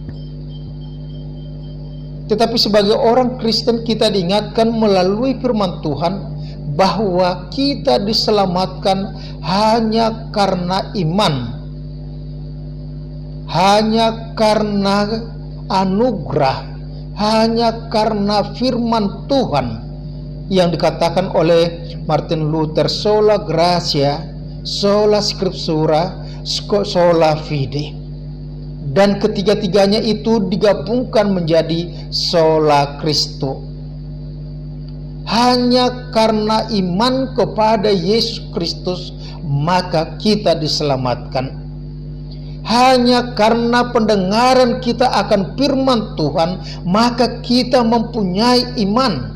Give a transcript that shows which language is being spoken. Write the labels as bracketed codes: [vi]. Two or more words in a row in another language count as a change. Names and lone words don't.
[id] Tetapi sebagai orang Kristen kita diingatkan melalui firman Tuhan bahwa kita diselamatkan hanya karena iman, hanya karena anugerah, hanya karena firman Tuhan yang dikatakan oleh Martin Luther, [la] sola gratia, sola scriptura, sola fide. [id] Dan ketiga-tiganya itu digabungkan menjadi [la] sola Christo. [id] Hanya karena iman kepada Yesus Kristus maka kita diselamatkan. Hanya karena pendengaran kita akan firman Tuhan maka kita mempunyai iman.